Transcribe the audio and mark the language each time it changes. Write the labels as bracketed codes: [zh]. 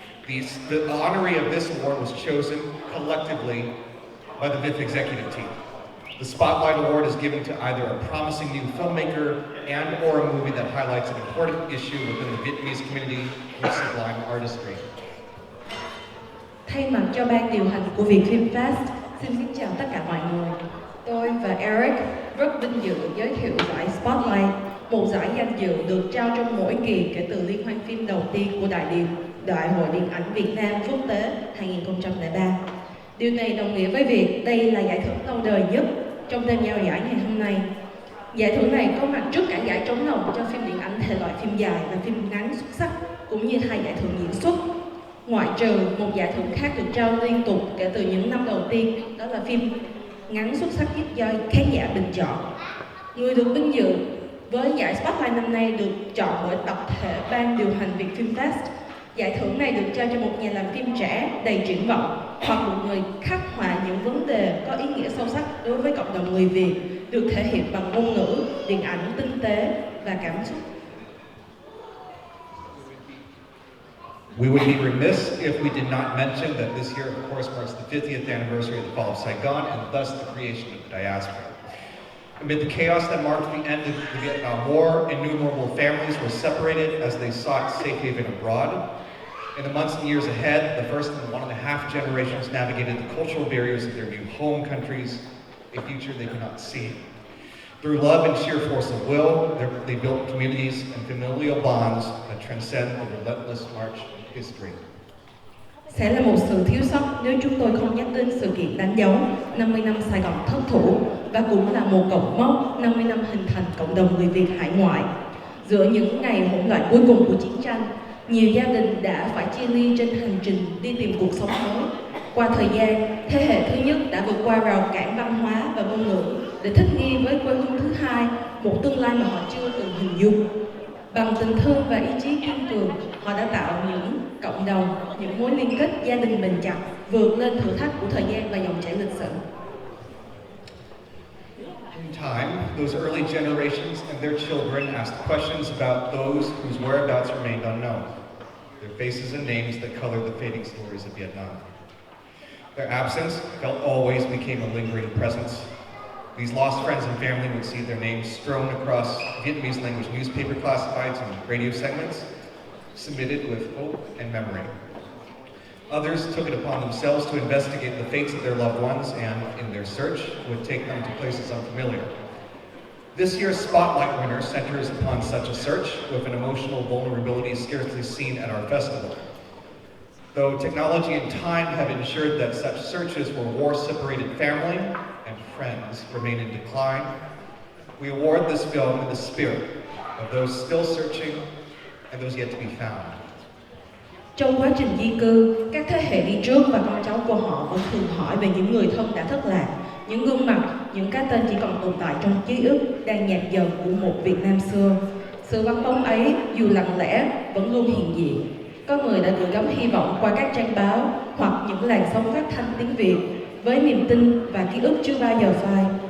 [en] The honoree of this award was chosen collectively by the VIF executive team. The Spotlight Award is given to either a promising new filmmaker and or a movie that highlights an important issue within the Vietnamese community with sublime artistry. [vi] Thay mặt cho ban điều hành của Viet Film Fest, xin kính chào tất cả mọi người. Tôi và Eric rất vinh dự giới thiệu giải Spotlight, một giải danh dự được trao trong mỗi kỳ kể từ liên hoan phim đầu tiên của Đại hội Điện ảnh Việt Nam Quốc tế 2003. Điều này đồng nghĩa với việc đây là giải thưởng lâu đời nhất trong đêm trao giải ngày hôm nay. Giải thưởng này có mặt trước cả giải Trống Đồng cho phim điện ảnh thể loại phim dài và phim ngắn xuất sắc, cũng như 2 giải thưởng diễn xuất. Ngoại trừ một giải thưởng khác được trao liên tục kể từ những năm đầu tiên, đó là phim ngắn xuất sắc nhất do khán giả bình chọn. Người được vinh dự với giải Spotlight năm nay được chọn bởi tập thể ban điều hành Viet Film Fest. Giải thưởng này được trao cho một nhà làm phim trẻ đầy triển vọng hoặc một người khắc họa những vấn đề có ý nghĩa sâu sắc đối với cộng đồng người Việt, được thể hiện bằng ngôn ngữ, điện ảnh tinh tế và cảm xúc. [en] We would be remiss if we did not mention that this year, of course, marks the 50th anniversary of the fall of Saigon and thus the creation of the diaspora. Amid the chaos that marked the end of the Vietnam War, innumerable families were separated as they sought safe haven abroad. In the months and years ahead, the first and 1.5 generations navigated the cultural barriers of their new home countries, a future they could not see. Through love and sheer force of will, they built communities and familial bonds that transcend the relentless march of history. [vi] Sẽ là một sự thiếu sót nếu chúng tôi không nhắc đến sự kiện đánh dấu 50 năm Sài Gòn thất thủ và cũng là một cột mốc 50 năm hình thành cộng đồng người Việt hải ngoại. Giữa những ngày hỗn loạn cuối cùng của chiến tranh, nhiều gia đình đã phải chia ly trên hành trình đi tìm cuộc sống mới. Qua thời gian, thế hệ thứ nhất đã vượt qua rào cản văn hóa và ngôn ngữ để thích nghi với quê hương thứ hai, một tương lai mà họ chưa từng hình dung. Bằng tình thương và ý chí kiên cường, họ đã tạo những cộng đồng, những mối liên kết gia đình bền chặt, vượt lên thử thách của thời gian và dòng chảy lịch sử. [en] In time, those early generations and their children asked questions about those whose whereabouts remained unknown, their faces and names that colored the fading stories of Vietnam. Their absence felt always became a lingering presence. These lost friends and family would see their names strewn across Vietnamese language newspaper classifieds and radio segments, submitted with hope and memory. Others took it upon themselves to investigate the fates of their loved ones and, in their search, would take them to places unfamiliar. This year's Spotlight winner centers upon such a search with an emotional vulnerability scarcely seen at our festival. Though technology and time have ensured that such searches for war-separated family and friends remain in decline, we award this film in the spirit of those still searching and those yet to be found. [vi] Trong quá trình di cư, các thế hệ đi trước và con cháu của họ vẫn thường hỏi về những người thân đã thất lạc, những gương mặt, những cái tên chỉ còn tồn tại trong ký ức đang nhạt dần của một Việt Nam xưa. Sự vắng bóng ấy, dù lặng lẽ, vẫn luôn hiện diện. Có người đã gửi gắm hy vọng qua các trang báo hoặc những làn sóng phát thanh tiếng Việt với niềm tin và ký ức chưa bao giờ phai.